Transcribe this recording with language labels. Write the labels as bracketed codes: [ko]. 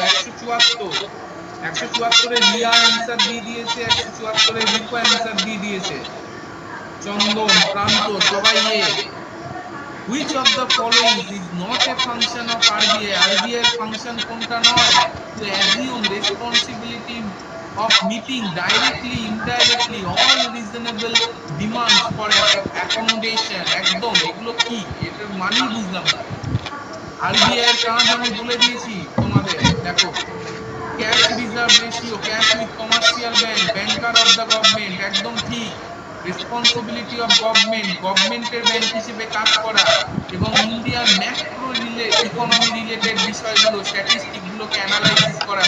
[bn] 174, 174-এ Riya answer দিয়ে দিয়েছে, 174-এ Rico answer দিয়ে দিয়েছে, চন্দন, প্রান্ত, সবাই [en] Which of the following is not a function of RBI? [bn] RBI এর ফাংশন কোনটা নয়? [en] To assume responsibility of meeting directly, indirectly all reasonable demands for accommodation। [bn] একদম, এগুলো কি? এটার মানেই বুঝলাম না। আরবিআই এর কাজ আমি বলে দিয়েছি তোমাদের, দেখো, cash reserve ratio, cash with commercial bank, banker of the government, একদম ঠিক। রেসপন্সিবিলিটি অফ গভর্নমেন্ট, গভর্নমেন্টের ব্যাংক হিসেবে কাজ করা, এবং ইন্ডিয়ার ম্যাক্রো ইকোনমি রিলেটেড বিষয়গুলো, স্ট্যাটিস্টিক গুলোকে অ্যানালাইসিস করা।